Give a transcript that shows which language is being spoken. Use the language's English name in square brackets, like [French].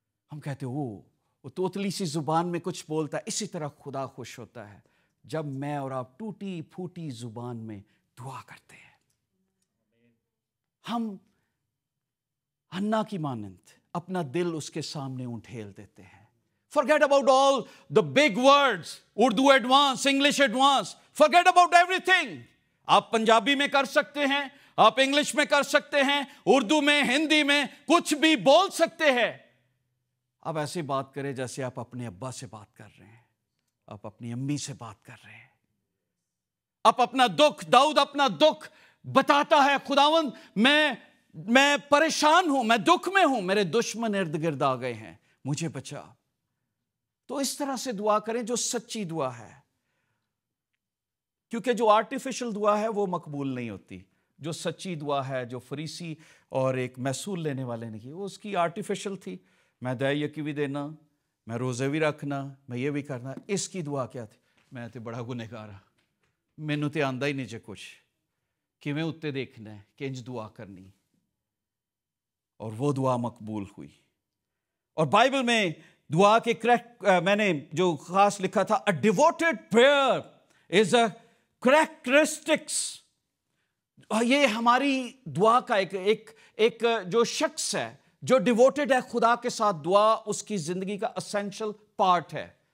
[Urdu] ہم کہتے ہیں وہ توتلی سی زبان میں کچھ بولتا ہے, اسی طرح خدا خوش ہوتا ہے جب میں اور آپ ٹوٹی پھوٹی زبان میں دعا کرتے ہیں. ہم ہنا کی مانند اپنا دل اس کے سامنے انٹھیل دیتے ہیں. [English] Forget about all the big words, Urdu advance, English advance, forget about everything. [Urdu] آپ پنجابی میں کر سکتے ہیں, آپ انگلش میں کر سکتے ہیں, اردو میں, ہندی میں, کچھ بھی بول سکتے ہیں. آپ ایسے بات کریں جیسے آپ اپنے ابا سے بات کر رہے ہیں, آپ اپنی امی سے بات کر رہے ہیں. آپ اپنا دکھ, داؤد اپنا دکھ بتاتا ہے, خداوند میں پریشان ہوں, میں دکھ میں ہوں, میرے دشمن ارد گرد آ گئے ہیں, مجھے بچا. تو اس طرح سے دعا کریں جو سچی دعا ہے, کیونکہ جو آرٹیفیشل دعا ہے وہ مقبول نہیں ہوتی. جو سچی دعا ہے, جو فریسی اور ایک محصول لینے والے نے کی, وہ اس کی آرٹیفیشل تھی. [Punjabi] میں دعائیں یکی بھی دینا, میں روزے بھی رکھنا, میں یہ بھی کرنا. اس کی دعا کیا تھی, میں تے بڑا گنہگار ہاں, مینوں تے آندا ہی نہیں جے کچھ, کیویں اتے دیکھنا ہے, کنج دعا کرنی. [Urdu] اور وہ دعا مقبول ہوئی. اور بائبل میں دعا کے میں نے جو خاص لکھا تھا, [English] a devoted prayer is a characteristics. [Urdu] یہ ہماری دعا کا ایک جو شخص ہے جو ڈیووٹڈ ہے خدا کے ساتھ, دعا اس کی زندگی کا اسینشل پارٹ ہے.